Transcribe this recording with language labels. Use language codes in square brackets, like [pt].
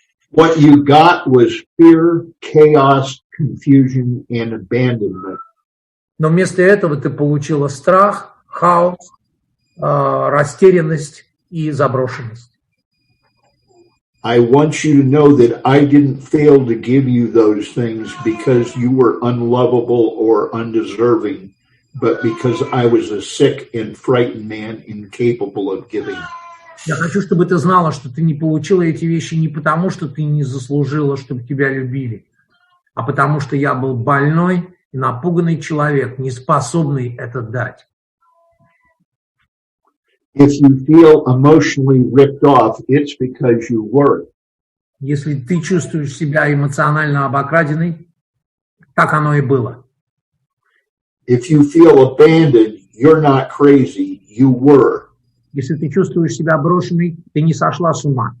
[en] What you got was fear, chaos, confusion, and abandonment. [ru] Но вместо этого ты получила страх, хаос, растерянность и заброшенность. [en] I want you to know that I didn't fail to give you those things because you were unlovable or undeserving, but because I was a sick and frightened man incapable of giving. [ru] Я хочу, чтобы ты знала, что ты не получила эти вещи не потому, что ты не заслужила, чтобы тебя любили, а потому что я был больной и напуганный человек, не способный это дать. [en] If you feel emotionally ripped off, it's because you were. [ru] Если ты чувствуешь себя эмоционально обокраденной, так оно и было. [en] If you feel abandoned, you're not crazy, you were. [ru] Если ты чувствуешь себя брошенной, ты не сошла с ума.